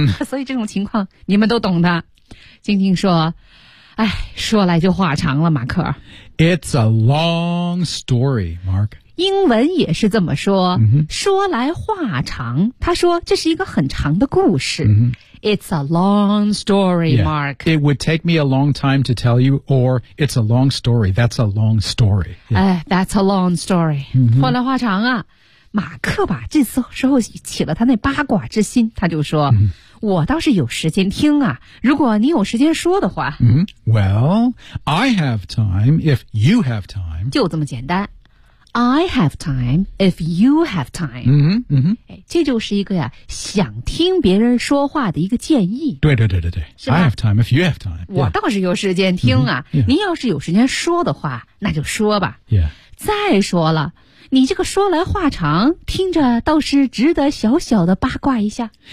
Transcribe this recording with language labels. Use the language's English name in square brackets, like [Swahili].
[Chinese] 所以这种情况你们都懂的。晶晶说哎说来就话长了马克。 [English] It's a long story, Mark. [Chinese] 英文也是这么说、说来话长他说这是一个很长的故事。 [English] It's a long story, Mark. Yeah. It would take me a long time to tell you, or it's a long story. That's a long story. Yeah. That's a long story. [Chinese] 话来话长啊，马克吧，这次时候起了他那八卦之心，他就说、我倒是有时间听啊，如果你有时间说的话。 [English] Well, I have time if you have time. [Chinese] 就这么简单。 [English] I have time if you have time. [Chinese] 这就是一个呀想听别人说话的一个建议。 [English] 对对对对对。I have time if you have time. [Chinese] 我倒是有时间听啊。您要是有时间说的话那就说吧。再说了你这个说来话长听着倒是值得小小的八卦一下。